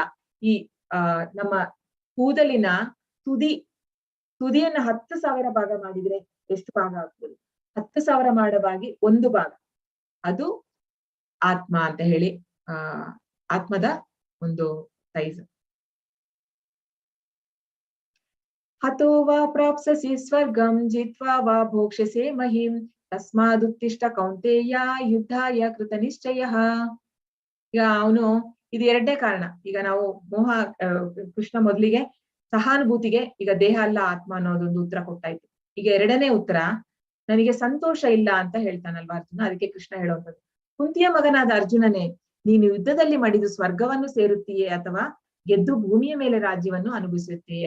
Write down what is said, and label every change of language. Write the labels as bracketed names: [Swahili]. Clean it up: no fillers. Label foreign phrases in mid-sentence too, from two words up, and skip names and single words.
[Kannada] ಈ ನಮ್ಮ ಕೂದಲಿನ ತುದಿಯನ್ನ 10,000 ಭಾಗ ಮಾಡಿದ್ರೆ ಎಷ್ಟು ಭಾಗ ಆಗ್ತದೆ? 10,000 ಮಾಡಬಾಗಿ ಒಂದು ಭಾಗ, ಅದು ಆತ್ಮ ಅಂತ ಹೇಳಿ ಆತ್ಮದ ಒಂದು ಸೈಜ್. [Sanskrit] ಹತೋ ವಾ ಪ್ರಾಪ್ಸಸಿ ಸ್ವರ್ಗಂ ಜಿತ್ವಾ ವಾ ಭೋಕ್ಷ್ಯಸೆ ಮಹಿಂ ತಸ್ಮಾದುತ್ತಿಷ್ಟ ಕೌಂತೆಯ ಯುದ್ಧಾಯ ಕೃತ ನಿಶ್ಚಯಃ. [Kannada] ಈಗ ಅವನು, ಇದು ಎರಡನೇ ಕಾರಣ. ಈಗ ನಾವು ಕೃಷ್ಣ ಮೊದಲಿಗೆ ಸಹಾನುಭೂತಿಗೆ ಈಗ ದೇಹ ಅಲ್ಲ ಆತ್ಮ ಅನ್ನೋದೊಂದು ಉತ್ತರ ಕೊಟ್ಟಾಯ್ತು. ಈಗ ಎರಡನೇ ಉತ್ತರ, ನನಗೆ ಸಂತೋಷ ಇಲ್ಲ ಅಂತ ಹೇಳ್ತಾನಲ್ವಾ ಅರ್ಜುನ. ಅದಕ್ಕೆ ಕೃಷ್ಣ ಹೇಳುವಂಥದ್ದು, ಕುಂತಿಯ ಮಗನಾದ ಅರ್ಜುನನೇ, ನೀನು ಯುದ್ಧದಲ್ಲಿ ಮಡಿದು ಸ್ವರ್ಗವನ್ನು ಸೇರುತ್ತೀಯೇ ಅಥವಾ ಗೆದ್ದು ಭೂಮಿಯ ಮೇಲೆ ರಾಜ್ಯವನ್ನು ಅನುಭವಿಸುತ್ತೀಯೇ?